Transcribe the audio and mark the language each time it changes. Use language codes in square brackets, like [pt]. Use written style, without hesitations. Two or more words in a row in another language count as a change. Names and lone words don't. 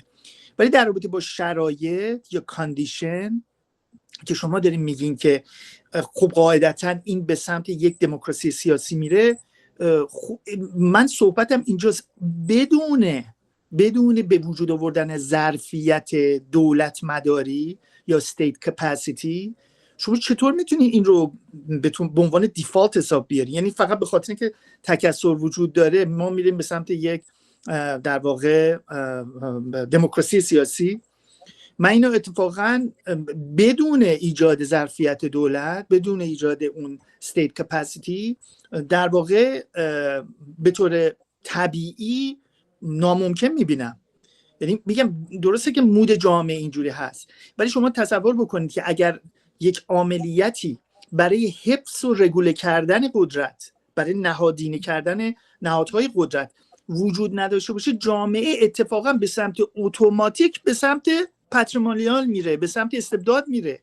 [fa] ولی در رابطه با شرایط یا کاندیشن که شما دارین میگین که خب قاعدتاً این به سمت یک دموکراسی سیاسی میره، من صحبتم اینجاست بدون به وجود آوردن ظرفیت دولت مداری یا [en] state capacity، [fa] شما چطور میتونین این رو به عنوان دیفالت حساب بیارین؟ یعنی فقط به خاطر اینکه تکثر وجود داره ما میریم به سمت یک در واقع دموکراسی سیاسی؟ من اینو اتفاقا بدون ایجاد ظرفیت دولت، بدون ایجاد اون [en] state capacity [fa] در واقع به طور طبیعی ناممکن میبینم. یعنی میگم درسته که مود جامعه اینجوری هست، ولی شما تصور بکنید که اگر یک عاملیتی برای حفظ و رگوله کردن قدرت، برای نهادینه کردن نهادهای قدرت وجود نداشته باشه، جامعه اتفاقا به سمت اتوماتیک به سمت پاتریمونیال میره، به سمت استبداد میره.